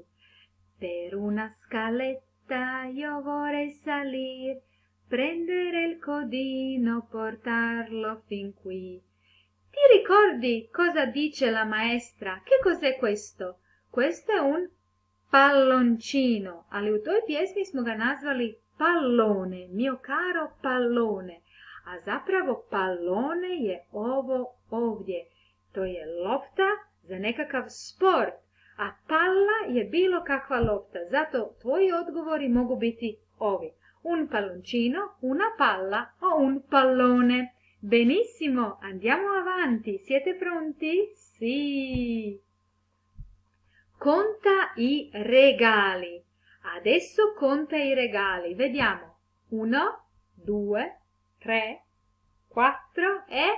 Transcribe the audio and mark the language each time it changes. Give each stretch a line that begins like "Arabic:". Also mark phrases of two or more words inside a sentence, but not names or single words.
Italian: Per una scaletta io vorrei salir, prendere il codino, portarlo fin qui. Ti ricordi cosa dice la maestra? Che cos'è questo? Questo è un palloncino.
Croatian: Ali u toj pjesmi smo ga nazvali pallone,
Italian: mio caro pallone.
Croatian: A zapravo pallone je ovo ovdje. To je lopta za nekakav sport. A palla je bilo kakva lopta, zato tvoji odgovori mogu biti ovi.
Italian: Un palloncino, una palla o un pallone. Benissimo, andiamo avanti. Siete pronti? Sì. Conta i regali. Adesso conta i regali. Vediamo. 1, 2, 3, 4 e...